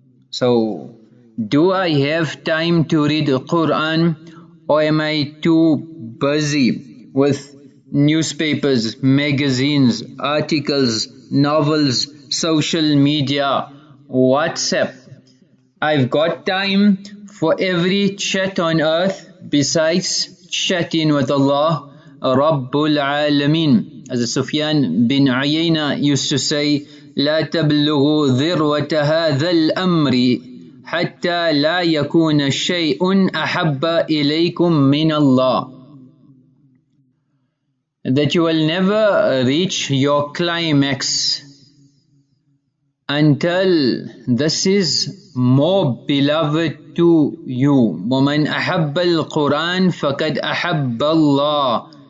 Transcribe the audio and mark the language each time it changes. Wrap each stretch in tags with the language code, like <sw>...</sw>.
<en>So, do I have time to read the Quran, or am I too busy with newspapers, magazines, articles, novels, social media, WhatsApp? I've got time for every chat on earth besides chatting with Allah Rabbul Alameen. As Sufyan Bin Uyayna used to say,</en> <ar>لا تبلغوا ذروة هذا الأمر حتى لا يكون شيء أحب إليكم من الله.</ar> <en>That you will never reach your climax until this is more beloved to you.</en> <ar>وَمَنْ أَحَبَّ الْقُرْآنَ فَقَدْ أَحَبَّ اللَّهِ.</ar>